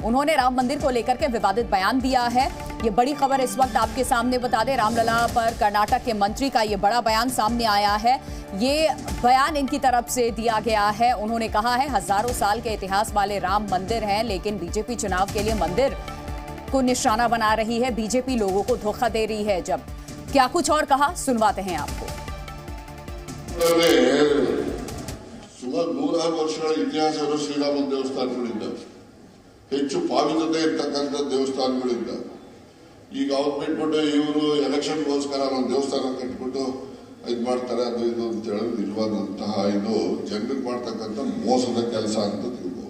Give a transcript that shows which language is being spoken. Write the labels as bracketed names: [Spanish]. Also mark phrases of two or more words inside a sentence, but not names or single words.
[Hindi] उन्होंने राम मंदिर को लेकर के विवादित बयान दिया है। ये बड़ी खबर इस वक्त आपके सामने बता दें, रामलला पर कर्नाटक के मंत्री का ये बड़ा बयान सामने आया है। ये बयान इनकी तरफ से दिया गया है। उन्होंने कहा है हजारों साल के इतिहास वाले राम मंदिर हैं, लेकिन बीजेपी चुनाव के लिए मंदिर को निशाना बना रही है, बीजेपी लोगों को धोखा दे रही है। जब क्या कुछ और कहा सुनवाते हैं आपको। [Kannada] ಸುಮಾರು 100 ವರ್ಷಗಳ ಇತಿಹಾಸ ಇರೋ ಶ್ರೀರಾಮ ದೇವಸ್ಥಾನಗಳಿದ್ದಾವೆ, ಹೆಚ್ಚು ಪಾವಿತ್ರತೆ ಇರ್ತಕ್ಕಂಥ ದೇವಸ್ಥಾನಗಳಿದ್ದಾವೆ. ಈಗ ಅವ್ರು ಬಿಟ್ಬಿಟ್ಟು ಇವರು ಎಲೆಕ್ಷನ್ಗೋಸ್ಕರ ಒಂದು ದೇವಸ್ಥಾನ ಕಟ್ಬಿಟ್ಟು ಇದು ಮಾಡ್ತಾರೆ, ಅದು ಇದು ಅಂತ ಹೇಳಿ ನಿಜವಾದಂತಹ ಇದು ಜನರಿಗೆ ಮಾಡ್ತಕ್ಕಂಥ ಮೋಸದ ಕೆಲಸ ಅಂತ ತಿಳ್ಬೋದು.